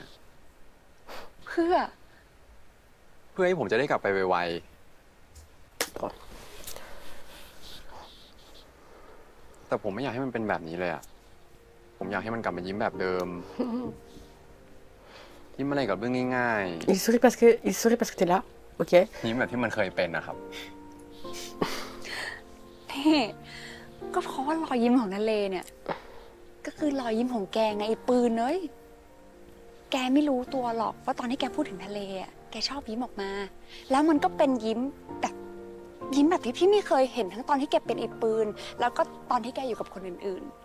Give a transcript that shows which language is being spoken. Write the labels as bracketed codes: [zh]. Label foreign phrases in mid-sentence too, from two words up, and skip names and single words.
[th] เพื่อ เพื่อให้ผมจะได้กลับไปไวๆแต่ผมไม่อยากให้มันเป็นแบบนี้เลยอะผมอยากให้มันกลับมายิ้มแบบเดิม ยิ้มอะไรกับเรื่องง่าย [fr] Il sourit parce que t'es là, ok? [th] ๆ ยิ้มแบบที่มันเคยเป็นนะครับ นี่ก็เพราะว่ารอยยิ้มของทะเลเนี่ย ก็คือรอยยิ้มของแกไงไอ้ปืนเอ้ยแกไม่รู้ตัวหรอกว่าตอนที่แกพูดถึงทะเลอ่ะแกชอบยิ้มออกมา แล้วมันก็เป็นยิ้มแบบที่พี่ไม่เคยเห็นทั้งตอนที่แกเป็นไอ้ปืน แล้วก็ตอนที่แกอยู่กับคนอื่น